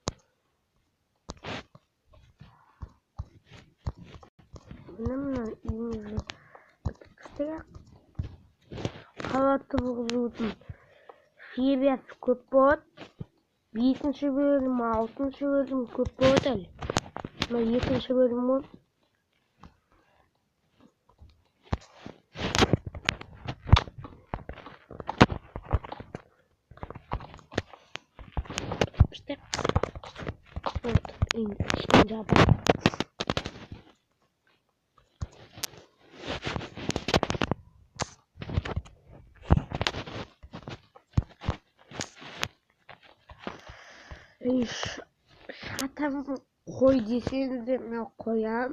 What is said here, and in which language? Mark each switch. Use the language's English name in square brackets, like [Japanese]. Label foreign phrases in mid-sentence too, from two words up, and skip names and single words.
[Kazakh] Мына үйімізді бітірсек, қала тұрғызудың сериясы көп болады. 5-ші бөлім, 6-шы бөлім көп болады әлі. Мына 2-ші бөлім болды. [Turkish] İşte cevap. Zaten koy deseniz de ben koyam.